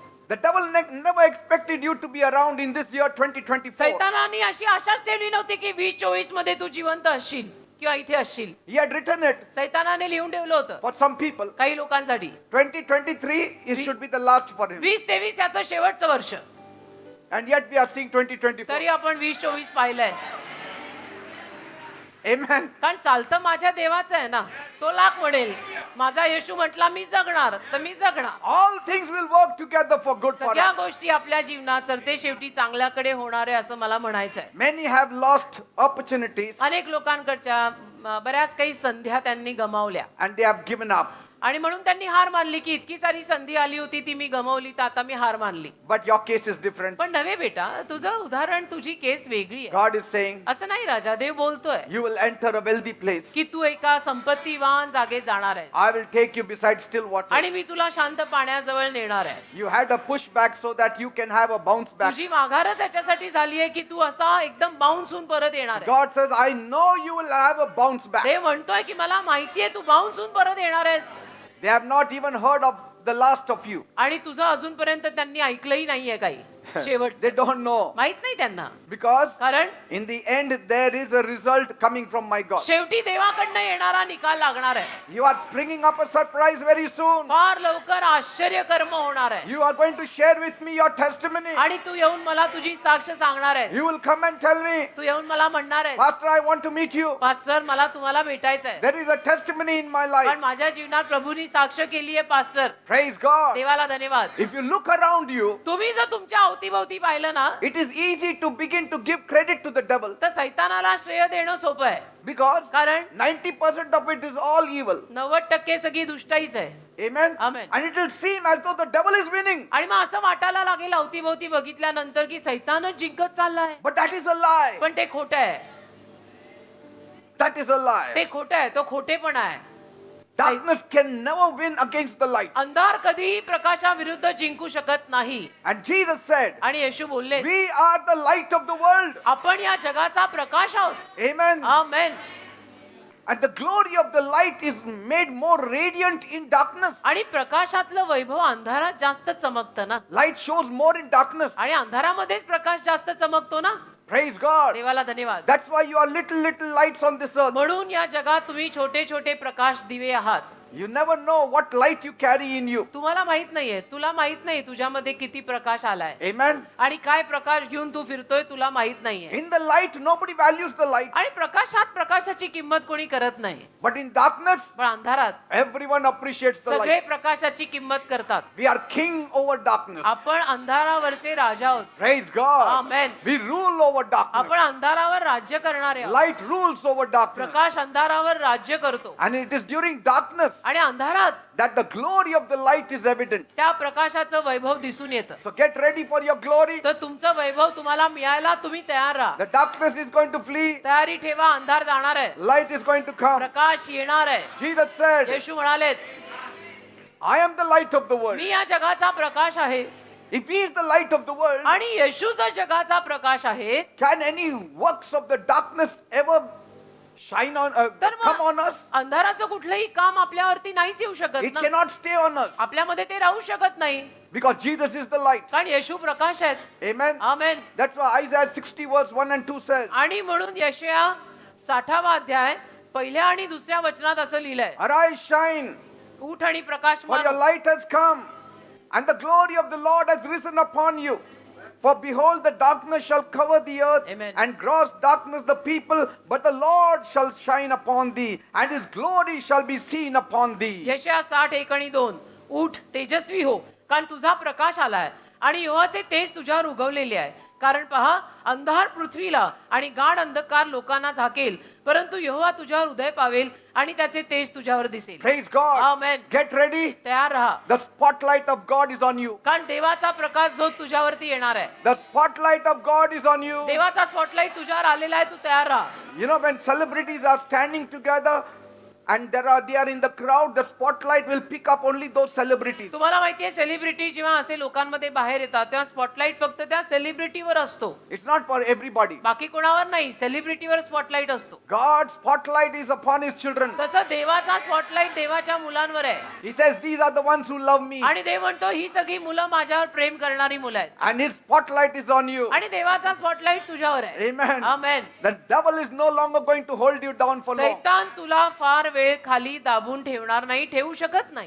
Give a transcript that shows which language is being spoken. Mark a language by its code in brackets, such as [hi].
[en] The devil never expected you to be around in this year 2024. [mr] सैतानाने अशी आशाच ठेवली नव्हती की 2024 मध्ये तू जिवंत असशील किंवा इथे असशील. [en] He had written it [mr] सैतानाने लिहून ठेवलं होतं [en] for some people. [mr] काही लोकांसाठी. [en] 2023 it should be the last for him. [mr] 2023 याचं शेवटचं वर्ष, [en] And yet we are seeing 2024. [mr] तरी आपण 2024 पाहिलंय. [en] Amen. [mr] कारण चालतं माझ्या देवाचं आहे ना. तो लाख म्हणेल माझा येशू म्हटला मी जगणार तर मी जगणार. [en] All ththings will work together for good for [mr] सगळ्या [en] us. [mr] गोष्टी आपल्या जीवनात सरते शेवटी चांगल्याकडे होणार आहे असं मला म्हणायचं आहे. [en] Many have lost opportunities [mr] अनेक लोकांकडच्या बऱ्याच काही संध्या त्यांनी गमावल्या [en] and they have given up. [mr] आणि म्हणून त्यांनी हार मानली की इतकी सारी संधी आली होती ती मी गमावली तर आता मी हार मानली. [en] But your case is different. [mr] पण नव्हे बेटा, तुझं उदाहरण, तुझी केस वेगळी आहे. [en] God is saying, [mr] असं नाही, राजा देव बोलतोय [en] you will enter a wealthy place. [mr] की तू एका संपत्तीवान जागेत जाणार आहेस [en] I will take you beside still waters. [mr] आणि मी तुला शांत पाण्याजवळ नेणार आहे. [en] You had a pushback so that you can have a bounce back. [mr] तुझी माघारच त्याच्यासाठी झाली आहे की तू असा एकदम बाउन्स होऊन परत येणार आहे. [en] God says, I know you will have a bounce back. [mr] देव म्हणतोय की मला माहितीये तू बाउन्स होऊन परत येणार आहेस. [en] They have not even heard of the last of you. [mr] आणि तुझं अजूनपर्यंत त्यांनी ऐकलंही नाहीये काही. शेवट [en] They don't know. [mr] माहित नाही त्यांना, [en] Because [mr] कारण [en] in the end, there is a result coming from my God. [mr] शेवटी देवाकडनं येणारा निकाल लागणार आहे. [en] You are springing up a surprise very soon. [mr] फार लवकर आश्चर्य कर्म होणार आहे [en] You are going to share with me your testimony. [mr] आणि तू येऊन मला तुझी साक्ष सांगणार आहे. [en] You will come and tell me, [mr] तू येऊन मला म्हणणार आहे, [en] Pastor, I want to meet you. [mr] Pastor मला तुम्हाला भेटायचं आहे. [en] There is a testimony in my [mr] पण [en] life. [mr] माझ्या जीवनात प्रभूंनी साक्ष केली आहे पास्टर. [en] Praise God. [mr] देवाला धन्यवाद. [en] If you look around you, [mr] तुम्ही जर तुमच्या अवतीभोवती पाहिलं ना, [en] it is easy to begin to give credit to the devil. [mr] तर सैतानाला श्रेय देणं सोपं आहे. [en] Because [mr] कारण [en] 90% of it is all evil. [mr] 90% सगळी दुष्टाईच आहे. [en] Amen. Amen. And it will seem as though the devil is winning. [mr] आणि मग असं वाटायला लागेल अवतीभोवती बघितल्यानंतर की सैतानच जिंकत चाललाय. [en] But that is a lie. [mr] पण ते खोटं आहे. [en] That is a lie. [mr] ते खोटं आहे. तो खोटेपणा आहे. [en] Darkness can never win against the light. [mr] अंधार कधीही प्रकाशाविरुद्ध जिंकू शकत नाही. [en] And Jesus said, [mr] आणि येशू बोलले, [en] we are the light of the world. [mr] आपण या जगाचा प्रकाश आहोत. [en] Amen. [mr] Amen. [en] And the glory of the light is made more radiant in darkness. [mr] आणि प्रकाशातलं वैभव अंधारात जास्त चमकतं ना. [en] Light shows more in darkness. [mr] आणि अंधारामध्येच प्रकाश जास्त चमकतो ना. [en] Praise God. [mr] देवाला धन्यवाद. [en] That's why you are little lights on this earth. [mr] म्हणून या जगात तुम्ही छोटे छोटे प्रकाश दिवे आहात. [en] You never know what light you carry in you. [mr] तुम्हाला माहित नाहीये, तुला माहित नाही तुझ्यामध्ये किती प्रकाश आलाय [en] Amen. [mr] आणि काय प्रकाश घेऊन तू फिरतोय तुला माहित नाहीये. [en] In the light, nobody values the light. [mr] आणि प्रकाशात प्रकाशाची किंमत कोणी करत नाही. [en] But in darkness, [mr] पण अंधारात [en] everyone appreciates the [mr] सगळे [en] light. [mr] प्रकाशाची किंमत करतात. [en] We are king over darkness. [mr] आपण अंधारावरचे राजा आहोत. [en] Praise God. Amen. We rule over darkness. [mr] आपण अंधारावर राज्य करणारे आहोत. [en] Light rules over darkness. [mr] प्रकाश अंधारावर राज्य करतो. [en] And it is during darkness [mr] आणि अंधारात [en] that the glory of the light is evident. [mr] त्या प्रकाशाचं वैभव दिसून येतं. [en] So get ready for your glory. [mr] तर तुमचं वैभव तुम्हाला मिळायला तुम्ही तयार राहा. [en] The darkness is going to flee. [mr] तयारी ठेवा, अंधार जाणार आहे, [en] Light is going to come. [mr] प्रकाश येणार आहे. [en] Jesus said, [mr] येशू म्हणाले, [en] I am the light of the world. [mr] मी या जगाचा प्रकाश आहे. [en] If he is the light of the world, [mr] आणि येशू जर जगाचा प्रकाश आहे, [en] can any works of the darkness ever shine on, [mr] तर [en] come [mr] मग [en] on us? [mr] अंधाराचं कुठलंही काम आपल्यावरती नाहीच येऊ शकत [en] It [mr] ना. [en] cannot stay on us. [mr] आपल्यामध्ये ते राहू शकत नाही, [en] Because Jesus is the light. [mr] कारण येशू प्रकाश आहेत. [en] Amen. [mr] Amen. [en] That's why Isaiah 60 verse 1 and 2 says, [mr] आणि म्हणून यशया 60वा अध्याय पहिल्या आणि दुसऱ्या वचनात असं लिहिलंय, [en] Arise, shine, [mr] उठ आणि प्रकाश [en] for your [mr] मान, [en] light has come, and the glory of the Lord has risen upon you. For behold, the darkness shall cover the earth, Amen. and gross darkness the people, but the Lord shall shine upon thee, and his glory shall be seen upon thee. [mr] यशया 60 1 आणि 2. उठ तेजस्वी हो, कारण तुझा प्रकाश आलाय आणि यहोवाचे तेज तुझ्यावर उगवलेले आहे. कारण पहा, अंधार पृथ्वीला आणि गाढ अंधकार लोकांना झाकेल, परंतु यहोवा तुझ्यावर उदय पावेल आणि त्याचे तेज तुझ्यावर दिसेल. [en] Praise God. Amen. Get ready. [mr] तयार राहा, [en] The spotlight of God is on you. [mr] कारण देवाचा प्रकाश जो तुझ्यावरती येणार आहे. [en] The spotlight of God is on you. [mr] देवाचा स्पॉटलाइट तुझ्यावर आलेला आहे, तू तयार राहा. [en] You know, when celebrities are standing together and they are in the crowd, the spotlight will pick up only those celebrities. [mr] तुम्हाला माहितीये, सेलिब्रिटी जेव्हा असे लोकांमध्ये बाहेर येतात तेव्हा स्पॉटलाइट फक्त त्या सेलिब्रिटीवर असतो, [en] It's not for everybody. [mr] बाकी कोणावर नाही. सेलिब्रिटीवर स्पॉटलाइट असतो. [en] God's spotlight is upon his children. [mr] तसं देवाचा स्पॉटलाइट देवाच्या मुलांवर आहे. [en] He says, these are the ones who love me. [mr] आणि देव म्हणतो, ही सगळी मुलं माझ्यावर प्रेम करणारी मुलं आहेत. [en] And his spotlight is on you. [mr] आणि देवाचा स्पॉटलाइट तुझ्यावर आहे. [en] Amen. [mr] Amen. [en] The devil is no longer going to hold you down for long. [mr] सैतान तुला फार वेळ खाली दाबून ठेवणार नाही, ठेवू शकत नाही.